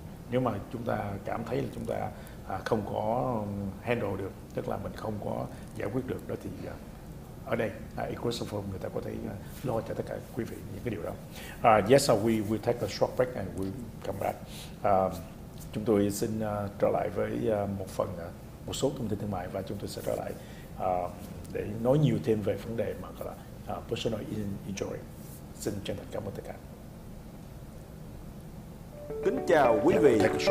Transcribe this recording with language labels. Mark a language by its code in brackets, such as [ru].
[vi] Nếu mà chúng ta cảm thấy là chúng ta không có handle được, tức là mình không có giải quyết được đó, thì ở đây AGRUSS Law Firm người ta có thể lo cho tất cả quý vị những cái điều đó. [en] Yes, so we take a short break and we come back. [vi] Chúng tôi xin trở lại với một số thông tin thương mại và chúng tôi sẽ trở lại để nói nhiều thêm về vấn đề mà gọi là personal injury. Xin chân thành cảm ơn tất cả. Kính chào quý vị.